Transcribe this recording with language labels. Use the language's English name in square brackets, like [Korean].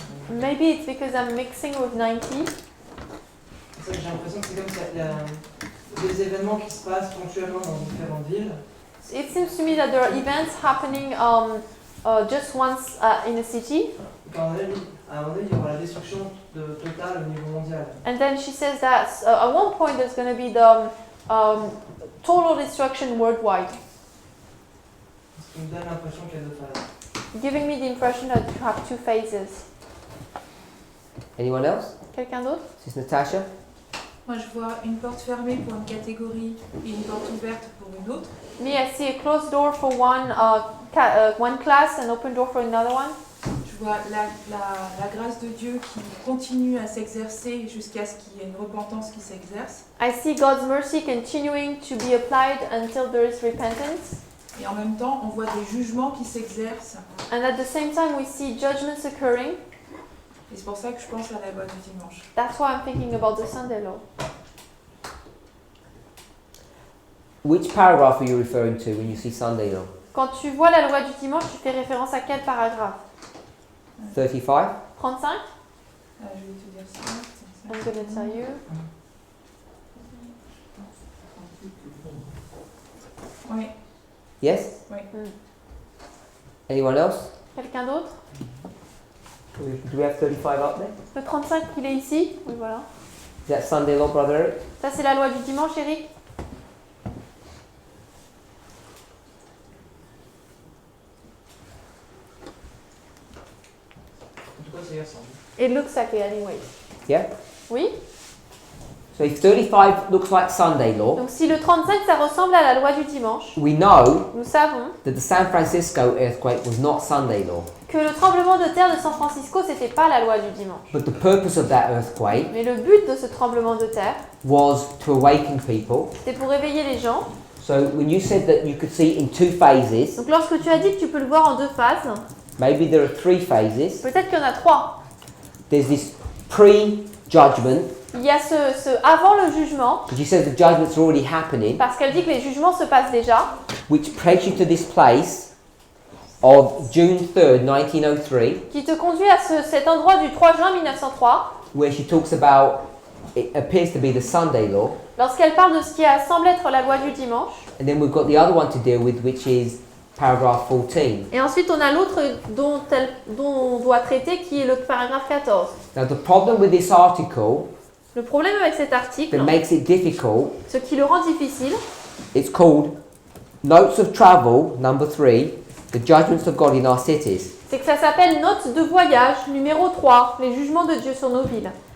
[English] Maybe it's because I'm mixing with 90. [French] c'est ça que j'ai l'impression que c'est comme s'il y a des événements qui se passent ponctuellement dans différentes villes. [English] It seems to me that there are events happening just once in a city. [French] À un moment donné, il y aura la destruction totale au niveau mondial. [English] And then she says that at one point there's going to be the total destruction worldwide, [French] Ce qui me donne l'impression qu'il y a deux phases. [English] giving me the impression that you have two phases. Anyone else? [French] Quelqu'un d'autre? [English] This is Natasha? [French] Moi, je vois une porte fermée pour une catégorie et une porte ouverte pour une autre. [English] Me, I see a closed door for one class and open door for another one. [French] Je vois la grâce de Dieu qui continue à s'exercer jusqu'à ce qu'il y ait une repentance qui s'exerce. [English] I see God's mercy continuing to be applied until there is repentance. [French] Et en même temps, on voit des jugements qui s'exercent. [English] And at the same time, we see judgments occurring. [French] Et c'est pour ça que je pense à la loi du dimanche. [English] That's why I'm thinking about the Sunday law. Which paragraph are you referring to when you see Sunday law? [French] Quand tu vois la loi du dimanche, tu fais référence à quel paragraphe? [English] 35? [French] 35? Je vais te dire ça. [English] I'm going to tell you. [French] Oui. [English] Yes? [French] Oui. [English] Anyone else? [French] Quelqu'un d'autre? [English] Do we have 35 up there? [French] Le 35, il est ici. Oui, voilà. [English] Is that Sunday law, Brother Eric? [French] Ça, c'est la loi du dimanche, Eric. En tout cas, ça y ressemble. [English] It looks like it anyways. Yeah? [French] Oui? [English] So if 35 looks like Sunday law, [French] Donc si le 35, ça ressemble à la loi du dimanche, [English] we know [French] nous savons [English] that the San Francisco earthquake was not Sunday law. [French] que le tremblement de terre de San Francisco, c'était pas la loi du dimanche. [English] But the purpose of that earthquake [French] Mais le but de ce tremblement de terre, [English] was to awaken people. [French] c'était pour réveiller les gens. [English] So when you said that you could see it in two phases, [French] Donc lorsque tu as dit que tu peux le voir en deux phases, [English] maybe there are three phases. [French] peut-être qu'il y en a trois. [English] There's this pre-judgment, [French] Il y a ce avant le jugement, [English] because you said the judgments are already happening, [French] parce qu'elle dit que les jugements se passent déjà, [English] which takes you to this place of June 3rd, 1903, [French] qui te conduit à cet endroit du 3 juin 1903, [English] where she talks about, it appears to be the Sunday law. [French] lorsqu'elle parle de ce qui a semblé être la loi du dimanche. [English] And then we've got the other one to deal with, which is paragraph 14. [French] Et ensuite, on a l'autre dont on doit traiter, qui est le paragraphe 14. [English] Now the problem with this article [French] Le problème avec cet article, [English] that makes it difficult, [French] ce qui le rend difficile, [English] it's called Notes of Travel, number 3, the judgments of God in our cities. [French] c'est que ça s'appelle Notes de voyage, numéro 3, les jugements de Dieu sur nos villes.